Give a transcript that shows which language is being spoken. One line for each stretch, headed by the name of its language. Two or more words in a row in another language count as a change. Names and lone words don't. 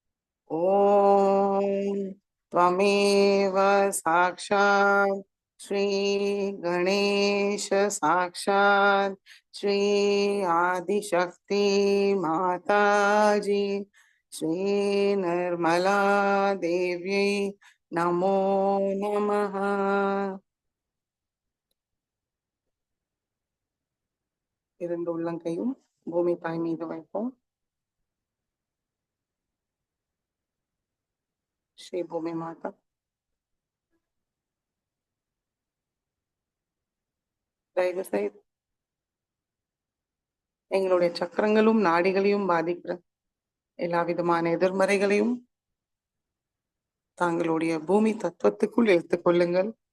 Sanskrit: ओम त्वमेव साक्षात् श्री गणेश साक्षात् श्री आदिशक्ति माताजी श्री निर्मला देवी नमो नमः।
Tamil: இரண்டு உள்ளங்கையும் பூமி தாய் மீது வைப்போம். ஸ்ரீ பூமி மாதா, தயவு செய்து எங்களுடைய சக்கரங்களும் நாடிகளையும் பாதிக்கிற எல்லா விதமான எதிர்மறைகளையும் தாங்களுடைய பூமி தத்துவத்துக்குள் எடுத்துக் கொள்ளுங்கள்.